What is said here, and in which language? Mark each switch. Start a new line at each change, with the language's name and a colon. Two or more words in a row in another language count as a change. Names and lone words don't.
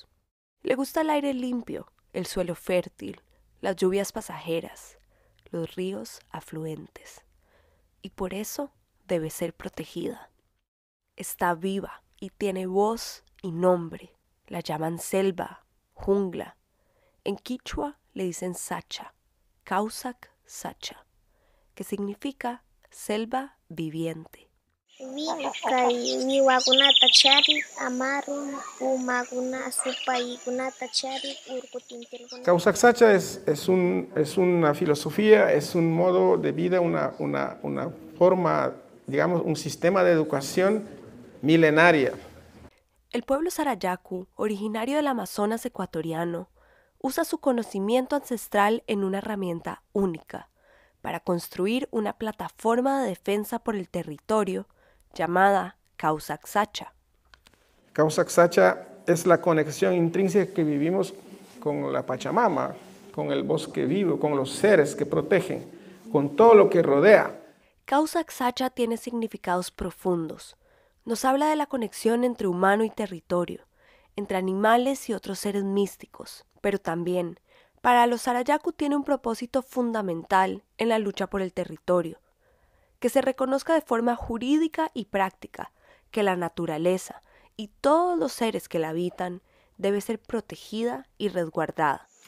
Spanish: Le gusta el aire limpio, el suelo fértil, las lluvias pasajeras, los ríos afluentes, y por eso debe ser protegida. Está viva y tiene voz y nombre. La llaman selva, jungla. En quichua le dicen
Quechua: sacha, Causac sacha,
Spanish: que significa selva viviente. Causac sacha es una filosofía, es un modo de vida, una forma, digamos, un sistema de educación milenaria. El pueblo Sarayaku, originario del Amazonas ecuatoriano, usa su conocimiento ancestral en una herramienta única para construir una plataforma de defensa por el territorio llamada Causac sacha. Causac sacha es la conexión intrínseca que vivimos con la Pachamama, con el bosque vivo, con los seres que protegen, con todo lo que rodea. Causac sacha tiene significados profundos. Nos habla de la conexión entre humano y territorio, entre animales y otros seres místicos, pero también, para los Sarayaku tiene un propósito fundamental en la lucha por el territorio, que se reconozca de forma jurídica y práctica que la naturaleza y todos los seres que la habitan debe ser protegida y resguardada.